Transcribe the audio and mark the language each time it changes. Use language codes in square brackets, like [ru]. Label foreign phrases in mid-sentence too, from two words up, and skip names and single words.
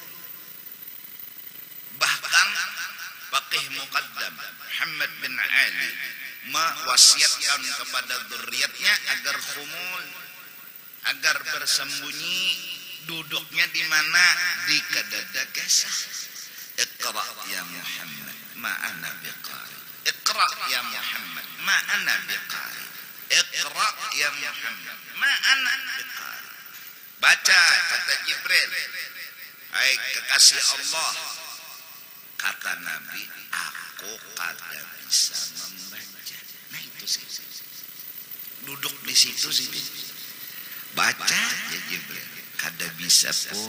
[id] Bahkan Faqih Muqaddam Muhammad bin Ali mewasiatkan kepada dzurriyyatnya agar khumul, agar bersembunyi, duduknya di mana? [bjn] Di kedada kesah. [ar] اقرأ يا محمد ما أنا بقارئ. اقرأ يا محمد ما أنا بقارئ. اقرأ يا محمد ما أنا بقارئ. [id] Baca kata Jibril. [bjn] Hai kekasih Allah, kata Nabi, aku kada bisa membaca. [id] Nah itu sih. Duduk di situ sih. [bjn] Baca ya Jibril. Kada bisa pun.